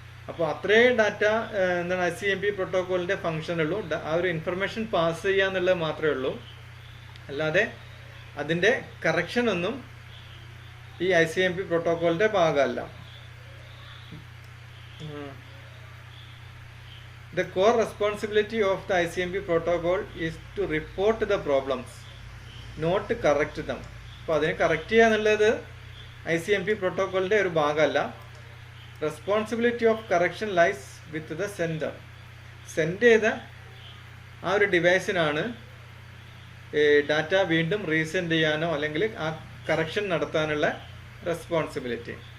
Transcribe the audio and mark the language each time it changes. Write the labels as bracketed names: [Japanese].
[Malayalam] അപ്പോൾ അത്രയും ഡാറ്റ എന്താണ് ICMP പ്രോട്ടോക്കോളിൻ്റെ ഫങ്ഷൻ ഉള്ളൂ. ആ ഒരു ഇൻഫർമേഷൻ പാസ് ചെയ്യുക എന്നുള്ളത് മാത്രമേ ഉള്ളൂ, അല്ലാതെ അതിൻ്റെ കറക്ഷൻ ഒന്നും ഈ ICMP പ്രോട്ടോക്കോളിൻ്റെ ഭാഗമല്ല. [English] The core responsibility of the ICMP protocol is to report the problems, not correct them. [Malayalam] അപ്പോൾ അതിനെ കറക്റ്റ് ചെയ്യുക എന്നുള്ളത് ICMP പ്രോട്ടോക്കോളിൻ്റെ ഒരു ഭാഗമല്ല. [English] Responsibility of correction lies with the sender. [Malayalam] Send ചെയ്ത ആ ഒരു ഡിവൈസിനാണ് ഡാറ്റ വീണ്ടും റീസെൻഡ് ചെയ്യാനോ അല്ലെങ്കിൽ ആ കറക്ഷൻ നടത്താനുള്ള റെസ്പോൺസിബിലിറ്റി.